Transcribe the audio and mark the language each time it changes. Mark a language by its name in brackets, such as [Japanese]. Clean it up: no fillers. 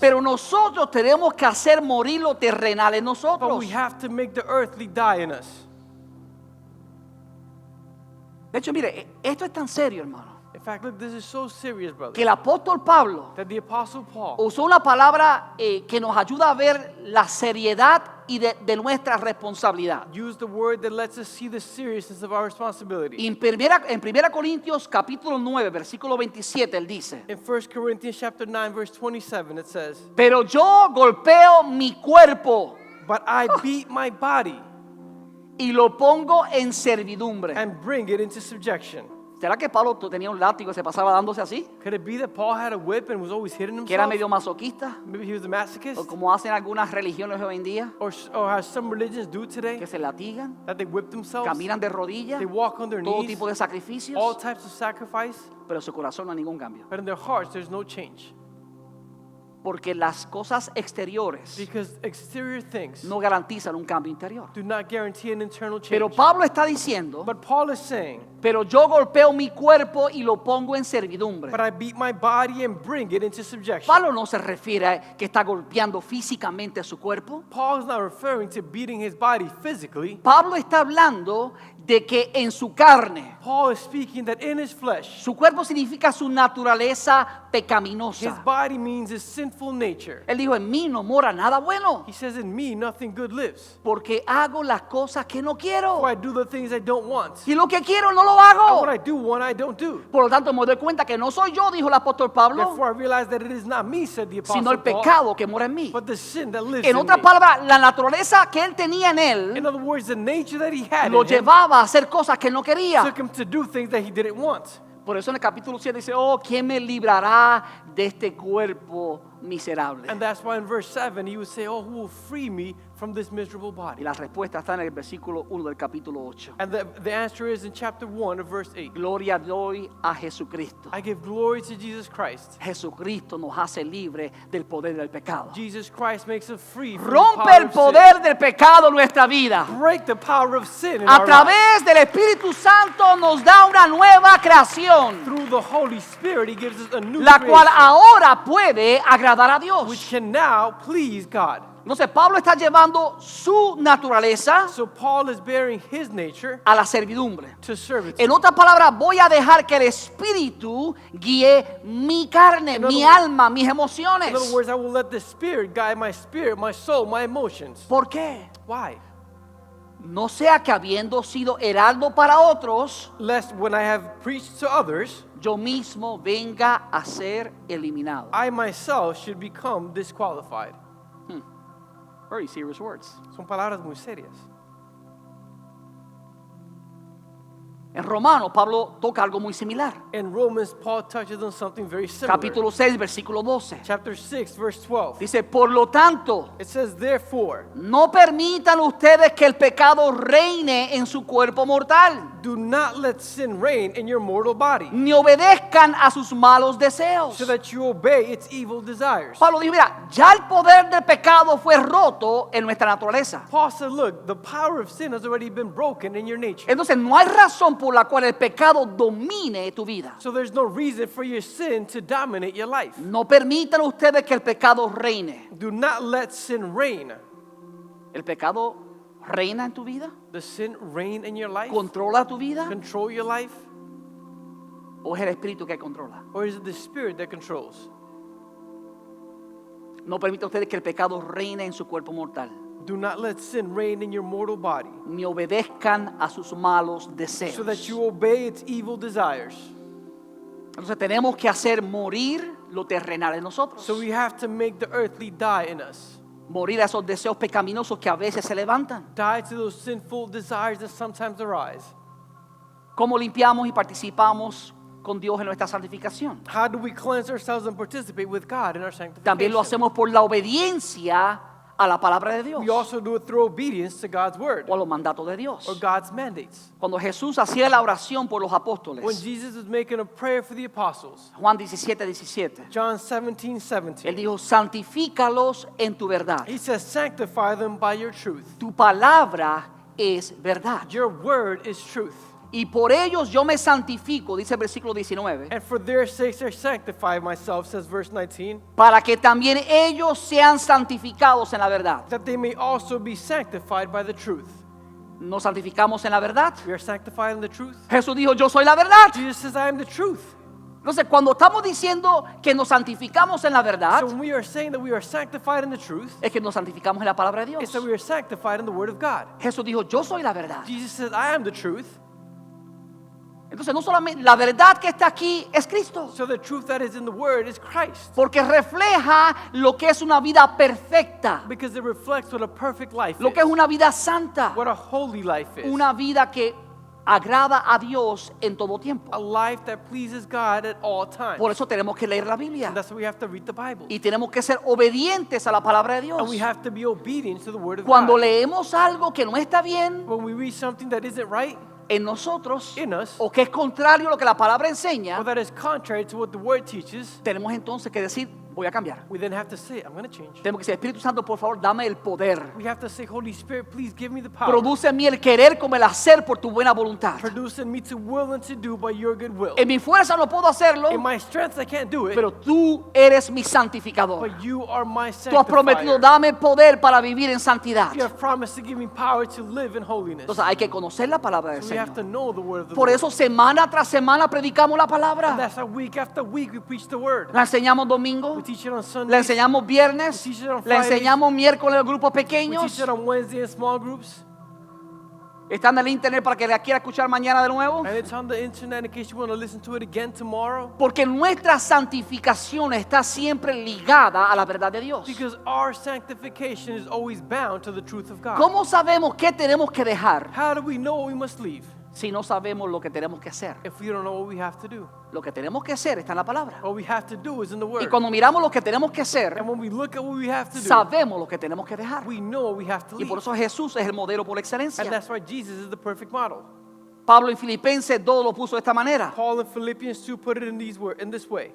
[Spanish] Pero nosotros tenemos que hacer morir lo terrenal en [English] But [Spanish] nosotros. [English] we have to make the earthly die in us. [Spanish] De hecho, mire, esto es tan serio, hermano, [English] In fact, look, this is so serious, brother, [Spanish] que el apóstol Pablo [English] that the Apostle Paul [Spanish] usó una palabra que nos ayuda a ver la seriedad y de nuestra responsabilidad. [English] used the word that lets us see the seriousness of our responsibility. [Spanish] Y en 1 Corintios capítulo 9, versículo 27, él dice: [English] In 1 Corinthians chapter 9, verse 27, it says, [Spanish] pero yo golpeo mi cuerpo [English] "But I beat my body [Spanish] y lo pongo en servidumbre. [English] and bring it into subjection." [Spanish] ¿Será que Pablo tenía un látigo y se pasaba dándose así? [English] Could it be that Paul had a whip and was always hitting [Spanish] ¿Que era [English] himself? [Spanish] medio masoquista? [English] Maybe he was a masochist? [Spanish] ¿O como hacen algunas religiones hoy en día? [English] Or as some religions do today, [Spanish] Que se latigan, [English] that they whip themselves, [Spanish] caminan de rodillas, [English] they walk on their [Spanish] todo [English] knees, [Spanish] tipo de sacrificios, [English] all types of sacrifice, [Spanish] pero en su corazón no hay ningún cambio. [English] but in their hearts there's no change. [Spanish] Porque las cosas exteriores [English] Because exterior things [Spanish] no garantizan un cambio interior. [English] do not guarantee an internal change. [Spanish] Pero Pablo está diciendo, [English] But Paul is saying, [Spanish] pero yo golpeo mi cuerpo y lo pongo en servidumbre. [English] "But I beat my body and bring it into subjection." [Spanish] Pablo no se refiere a que está golpeando físicamente su cuerpo. [English] Paul is not referring to beating his body physically. [Spanish] Pablo está hablando de que en su carne, [English] Paul is speaking that in his flesh, [Spanish] su cuerpo significa su naturaleza [English] his [Spanish] pecaminosa. [English] body means his sinful nature. [Spanish] Él dijo, en mí no mora nada bueno, [English] He says, "In me nothing good lives. [Spanish] porque hago las cosas que no quiero. [English] For I do the things I don't want. [Spanish] Y lo que quiero no lo [English] And [Spanish] hago. [English] what I do want, I don't do." [Spanish] Por lo tanto, me doy cuenta que no soy yo, dijo el apóstol Pablo, [English] Therefore I realize that it is not me, said the [Spanish] sino [English] Apostle [Spanish] el [English] Paul, [Spanish] pecado que mora en mí. [English] but the sin that lives [Spanish] En [English] in [Spanish] otras [English] me. [Spanish] palabras, la naturaleza que él tenía en [English] In [Spanish] él [English] other words, the nature that he had [Spanish] lo [English] in him [Spanish] llevaba a hacer cosas que no quería. [English] took him to do things that he didn't want. [Spanish] Por eso en el capítulo 7 dice, oh, ¿quién me librará de este cuerpo miserable? [English] And that's why in verse 7 he would say, "Oh, who will free me from this miserable [Spanish] Y [English] body?" [Spanish] la respuesta está en el versículo 1 del capítulo 8. [English] And the answer is in chapter 1 of verse 8. [Spanish] Gloria doy a Jesucristo. [English] I give glory to Jesus Christ. [Spanish] Jesucristo nos hace libre del poder del pecado. [English] Jesus Christ makes us free from the [Spanish] Rompe [English] power [Spanish] el [English] of [Spanish] poder del pecado en nuestra vida. [English] sin. Break the power of sin in [Spanish] A [English] our lives. [Spanish] través del Espíritu Santo nos da una nueva creación, [English] Through the Holy Spirit, he gives us a new [Spanish] la cual [English] creation, [Spanish] ahora puede agradar a [English] which [Spanish] Dios. [English] can now please God. [Spanish] Entonces Pablo está llevando su naturaleza [English] So Paul is bearing his nature [Spanish] a la servidumbre. [English] to servitude. [Spanish] En otras palabras, voy a dejar que el Espíritu guíe mi carne, mi alma, mis emociones. [English] In other words, I will let the Spirit guide my spirit, my soul, my emotions. [Spanish] ¿Por qué? [English] Why? [Spanish] No sea que habiendo sido heraldo para otros, [English] Lest when I have preached to others, [Spanish] yo mismo venga a ser eliminado. [English] I myself should become disqualified. Very serious words. [Spanish] Son palabras muy serias. En Romanos, Pablo toca algo muy similar. [English] In Romans, Paul touches on something very similar. [Spanish] Capítulo 6, versículo 12. [English] Chapter 6, verse 12. [Spanish] Dice, por lo tanto, [English] It says, therefore, [Spanish] no permitan ustedes que el pecado reine en su cuerpo mortal, [English] do not let sin reign in your mortal body, [Spanish] ni obedezcan a sus malos deseos. [English] so that you obey its evil desires. [Spanish] Pablo dijo, mira, ya el poder del pecado fue roto en nuestra naturaleza. [English] Paul said, look, the power of sin has already been broken in your nature. [Spanish] Entonces no hay razón por la cual el pecado domine tu vida. [English] So there's no reason for your sin to dominate your life. [Spanish] No permitan ustedes que el pecado reine. [English] Do not let sin reign. [Spanish] ¿El pecado reina en tu vida? [English] Does sin reign in your life? [Spanish] ¿Controla tu vida? [English] Control your life? [Spanish] ¿O es el espíritu que controla? [English] Or is it the spirit that controls? [Spanish] No permitan ustedes que el pecado reine en su cuerpo mortal, [English] Do not let sin reign in your mortal body, [Spanish] ni obedezcan a sus malos deseos. [English] so that you obey its evil desires. [Spanish] Entonces tenemos que hacer morir lo terrenal en nosotros. [English] So we have to make the earthly die in us. [Spanish] Morir a esos deseos pecaminosos que a veces se levantan. [English] Die to those sinful desires that sometimes arise. [Spanish] ¿Cómo limpiamos y participamos con Dios en nuestra santificación? [English] How do we cleanse ourselves and participate with God in our sanctification? [Spanish] También lo hacemos por la obediencia a la palabra de Dios [English] We also do it through obedience to God's word [Spanish] o a los mandatos de Dios. [English] or God's mandates. [Spanish] Cuando Jesús hacía la oración por los [English] When [Spanish] apóstoles, [English] Jesus was making a prayer for the apostles, [Spanish] Juan 17:17, [English] John 17, [Spanish] Él [English] 17, [Spanish] dijo, santifícalos en tu verdad. [English] he says, sanctify them by your truth. [Spanish] Tu palabra es verdad. [English] Your word is truth. [Spanish] Y por ellos yo me santifico, dice el versículo 19, [English] And for their sakes I sanctify myself, says verse 19, [Spanish] para que también ellos sean santificados en la verdad. [English] that they may also be sanctified by the truth. [Spanish] ¿Nos santificamos en la verdad? [English] We are sanctified in the truth. [Spanish] Jesús dijo, yo soy la verdad. [English] Jesus says, I am the truth. [Spanish] Entonces, cuando estamos diciendo que nos santificamos en la verdad, [English] So when we are saying that we are sanctified in the truth, [Spanish] es que nos santificamos en la palabra de Dios. [English] it's that we are sanctified in the word of God. [Spanish] Jesús dijo, yo soy la verdad. [English] Jesus says, I am the truth. [Spanish] Entonces, no solamente la verdad que está aquí es Cristo, [English] So the truth that is in the word is Christ. [Spanish] porque refleja lo que es una vida perfecta, [English] Because it reflects what a perfect life [Spanish] lo que es [English] is. [Spanish] una vida santa, [English] What a holy life is. [Spanish] una vida que agrada a Dios en todo tiempo. [English] A life that pleases God at all times. [Spanish] Por eso tenemos que leer la Biblia [English] And that's why we have to read the Bible. [Spanish] y tenemos que ser obedientes a la palabra de Dios. [English] And we have to be obedient to the word of [Spanish] Cuando [English] God. [Spanish] leemos algo que no está bien [English] When we read something that isn't right [Spanish] en nosotros [English] in us, [Spanish] o que es contrario a lo que la palabra enseña, [English] or that is contrary to what the word teaches, [Spanish] tenemos entonces que decir, voy a cambiar. [English] we then have to say, I'm going to change. [Spanish] Tenemos que decir, Espíritu Santo, por favor, dame el poder. [English] We have to say, Holy Spirit, please give me the power. [Spanish] Produce en mí el querer como el hacer por tu buena voluntad. [English] Produce in me to will and to do by your good will. [Spanish] En mi fuerza no puedo hacerlo, [English] In my strength I can't do it, [Spanish] pero tú eres mi santificador. [English] but you are my [Spanish] Tú has prometido, [English] sanctifier. [Spanish] dame poder para vivir en santidad. [English] You have promised to give me power to live in holiness. [Spanish] Entonces hay que conocer la palabra del [English] We have to [Spanish] Señor. [English] know the word of the [Spanish] Por [English] Lord. [Spanish] eso semana tras semana predicamos la [English] And [Spanish] palabra. [English] that's how week after week we preach the word. [Spanish] La enseñamos domingo, [English] We teach it on [Spanish] la [English] Sundays. [Spanish] enseñamos viernes, [English] We teach it on [Spanish] la [English] Fridays. [Spanish] enseñamos miércoles en grupos [English] We [Spanish] pequeños. [English] teach it on Wednesday in small groups. [Spanish] Está en el internet para que la quiera escuchar mañana de nuevo. [English] And it's on the internet in case you want to listen to it again tomorrow. [Spanish] Porque nuestra santificación está siempre ligada a la verdad de Dios. [English] Because our sanctification is always bound to the truth of God. [Spanish] ¿Cómo sabemos qué tenemos que dejar [English] How do we know what we must leave [Spanish] si no sabemos lo que tenemos que hacer? [English] if we don't know what we have to do? [Spanish] Lo que tenemos que hacer está en la palabra. [English] What we have to do is in the [Spanish] Y [English] word. [Spanish] cuando miramos lo que tenemos que hacer, [English] And when we look at what we have to do, [Spanish] sabemos lo que tenemos que dejar. [English] we know what we have to [Spanish] Y [English] leave. [Spanish] por eso Jesús es el modelo por [English] And [Spanish] excelencia. [English] that's why Jesus is the perfect model. [Spanish] Pablo en Filipenses 2 lo puso de esta manera. [English] Paul in Philippians 2 put it in this way.